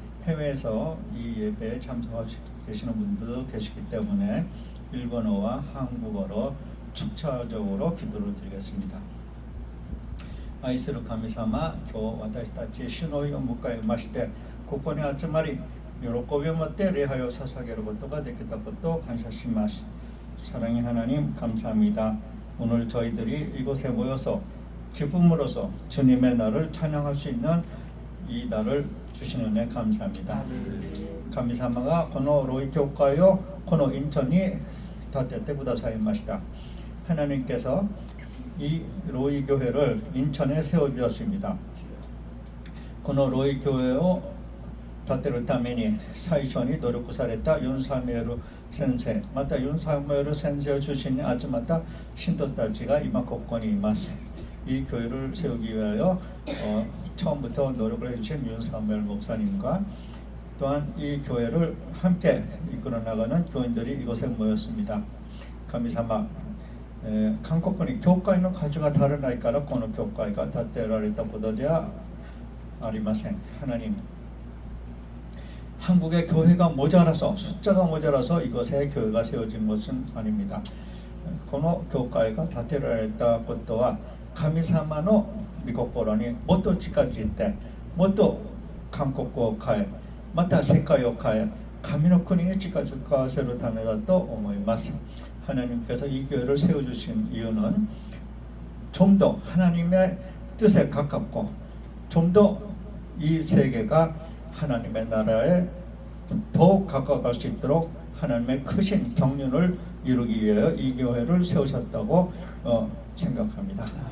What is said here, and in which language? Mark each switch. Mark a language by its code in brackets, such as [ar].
[ko] 해외에서 이 예배에 참석하고 계시는 분들도 계시기 때문에 일본어와 한국어로 축차적으로 기도를 드리겠습니다. [ja] 愛する神様、今日私たち主の日を迎えまして、ここに集まり喜びを持って礼拝を捧げることができたことを感謝します。 [ko] 사랑의 하나님 감사합니다. 오늘 저희들이 이곳에 모여서 기쁨으로써 주님의 날을 찬양할 수 있는 이 날을 주신 은혜 감사합니다. [ja] 神様がこのロイ教会をこのインチョンに建ててくださいました。 [ko] 하나님께서 이 로이 교회를 인천에 세워주었습니다. [ja] このロイ教会を建てるために最初に努力されたユン・サムエル先生、またユン・サムエル先生を中心に集まった信徒たちが今ここにいます。 [ko] 이 교회를 세우기 위하여 처음부터 노력을 해주신 윤 사무엘 목사님과 또한 이 교회를 함께 이끌어 나가는 교인들이 이곳에 모였습니다. [ja] 神様、韓国に教会の数が足らないからこの教会が建てられたことではありません。 [ko] 하나님, 한국의 교회가 모자라서 숫자가 모자라서 이곳에 교회가 세워진 것은 아닙니다. [ja] この教会が建てられたことは神様の御心にもっと近づいてもっと韓国を変えまた世界を変え神の国に近づかせるためだと思います。 [ko] 하나님께서 이 교회를 세워주신 이유는 좀 더 하나님의 뜻에 가깝고 좀 더 이 세계가 하나님의 나라에 더욱 가까워갈 수 있도록 하나님의 크신 경륜을 이루기 위하여 이 교회를 세우셨다고 생각합니다.